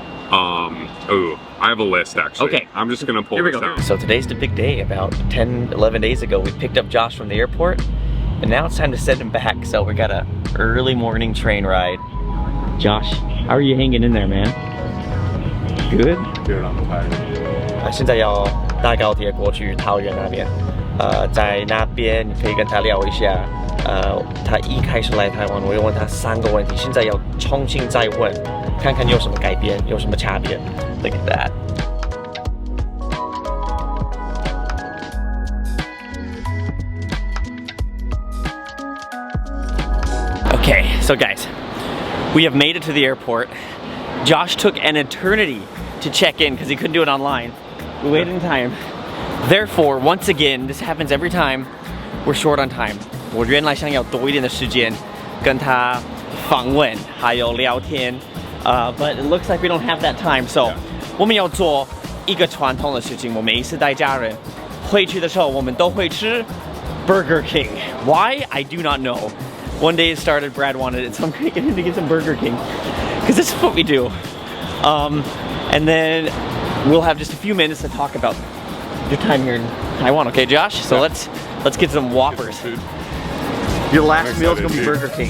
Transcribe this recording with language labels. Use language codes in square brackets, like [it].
[en] Oh, I have a list actually. Okay. I'm just gonna pull this down. So today's the big day. About 10, 11 days ago, we picked up Josh from the airport, and now it's time to send him back. So we got a early morning train ride. Josh, how are you hanging in there, man? Good? Good, I'm tired. [zh] 现在要搭高铁过去桃园那边。在那边你可以跟他聊一下。他一开始来台湾，我又问他3个问题，现在要重新再问，看看有什么改变，有什么差别。 [en] Look at that. Okay, so guys, we have made it to the airport. Josh took an eternity to check in because he couldn't do it online. We waited in time. Therefore, once again, this happens every time we're short on time. [zh] 我原来想要多一点的时间跟他访问还有聊天 [en] but it looks like we don't have that time. [zh] So 我们要做一个传统的事情，我每一次带家人回去的时候，我们都会吃 Burger King. [en] Why? I do not know. One day it started, Brad wanted it, so I'm gonna get him to get some Burger King because this is what we do. And then we'll have just a few minutes to talk about your time here in Taiwan. Okay, Josh? So let's get some Whoppers. Your last meal is gonna be Burger King.